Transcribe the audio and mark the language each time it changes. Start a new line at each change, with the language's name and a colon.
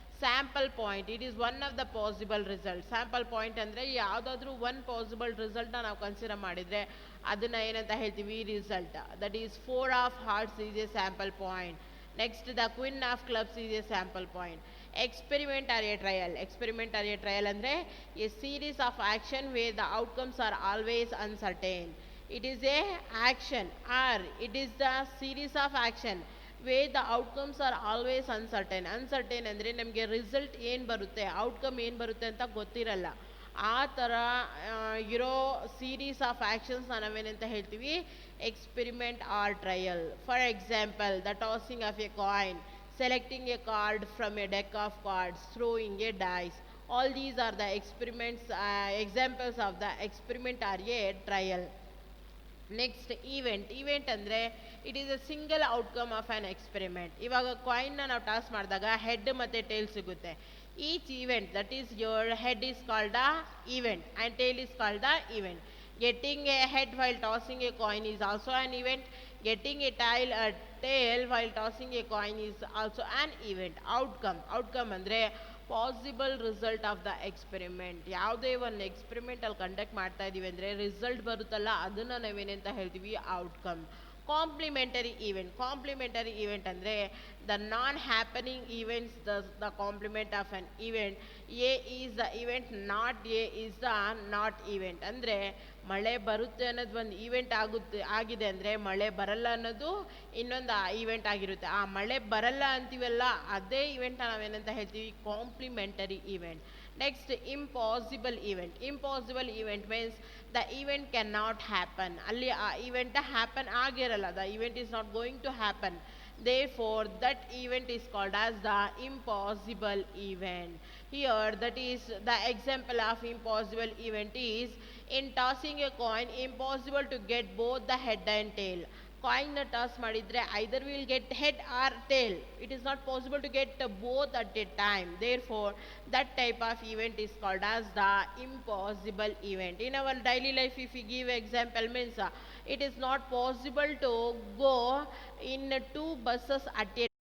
English: Sample point, it is one of the possible result.
Kannada: Sample point ಅಂದರೆ ಯಾವುದಾದ್ರೂ one possible ರಿಸಲ್ಟ್ನ ನಾವು consider ಮಾಡಿದರೆ ಅದನ್ನು ಏನಂತ ಹೇಳ್ತೀವಿ, result.
English: That is 4 of hearts is a sample point. Next, the queen of clubs is a sample point. Experiment or a trial. Experiment or a trial ಅಂದರೆ a series of action where the outcomes are always uncertain. It is a action, or it is the series of action where the outcomes are always uncertain.
Kannada: Uncertain ಅಂದರೆ ನಮಗೆ result ಏನು ಬರುತ್ತೆ, outcome ಏನು ಬರುತ್ತೆ ಅಂತ ಗೊತ್ತಿರಲ್ಲ. ಆ ಥರ ಇರೋ ಸೀರೀಸ್ ಆಫ್ ಆ್ಯಕ್ಷನ್ಸ್ನ ನಾವೇನಂತ ಹೇಳ್ತೀವಿ, experiment R trial.
English: For example, the tossing of a coin, selecting a card from a deck of cards, throwing a dice. All these are the experiments, examples of the experiment or a trial. Next, event ಅಂದರೆ it is a single outcome of an experiment.
Kannada: ಇವಾಗ ಕಾಯಿನ್ನ ನಾವು toss ಮಾಡಿದಾಗ head ಮತ್ತು tail ಸಿಗುತ್ತೆ.
English: Each event, that is your head is called the event and tail is called the event. Getting a head while tossing a coin is also an event. Getting a tail while tossing a coin is also an event. Outcome ಅಂದರೆ possible result of the experiment.
Kannada: ಯಾವುದೇ ಒಂದು experiment ಅಲ್ಲಿ conduct ಮಾಡ್ತಾ ಇದೀವಿ ಅಂದರೆ result ಬರುತ್ತಲ್ಲ ಅದನ್ನು ನಾವೇನಂತ ಹೇಳ್ತೀವಿ, ಔಟ್ಕಮ್.
English: Complementary event ಅಂದರೆ the non happening events the complement of an event. A is the event, not A is the not event.
Kannada: ಅಂದರೆ ಮಳೆ ಬರುತ್ತೆ ಅನ್ನೋದು ಒಂದು ಈವೆಂಟ್ ಆಗಿದೆ ಅಂದರೆ ಮಳೆ ಬರಲ್ಲ ಅನ್ನೋದು ಇನ್ನೊಂದು ಈವೆಂಟ್ ಆಗಿರುತ್ತೆ. ಆ ಮಳೆ ಬರಲ್ಲ ಅಂತೀವಲ್ಲ ಅದೇ ಈವೆಂಟ್ ನಾವೇನಂತ ಹೇಳ್ತೀವಿ, complementary event.
English: Next impossible event means the event can not happen.
Kannada: ಅಲ್ಲಿ ಆ ಈವೆಂಟ್ ಹ್ಯಾಪನ್ ಆಗಿರಲ್ಲ,
English: The event is not going to happen. Therefore, that event is called as the impossible event. Here, that is the example of impossible event is in tossing a coin, impossible to get both the head and tail.
Kannada: ಕಾಯಿನ್ನ toss ಮಾಡಿದರೆ
English: Either will get head or tail. It is not possible to get both at a time. Therefore that type of event is called as the impossible event. In our daily life, if we give example means it is not possible to go in two buses at a